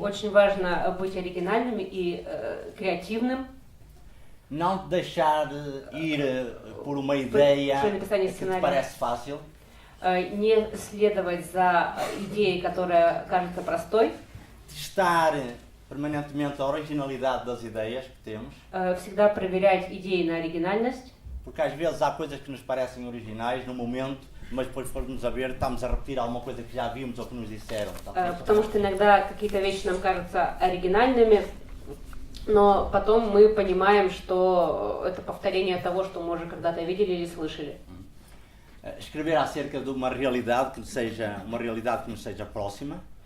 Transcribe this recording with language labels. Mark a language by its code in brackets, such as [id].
[ru] Очень важно быть оригинальным и креативным. [pt] Não deixar ir por uma ideia que te parece fácil. [ru] Не следовать за идеей, которая кажется простой. [pt] Testar permanentemente a originalidade das ideias que temos. [ru] Всегда проверять идеи на оригинальность. [pt] Porque às vezes há coisas que nos parecem originais no momento, mas depois formos a ver, estamos a repetir alguma coisa que já vimos ou que nos disseram. [ru] Потому что иногда какие-то вещи нам кажутся оригинальными, но потом мы понимаем, что это повторение того, что мы уже когда-то видели или слышали. [pt] Escrever acerca de uma realidade que nos seja próxima.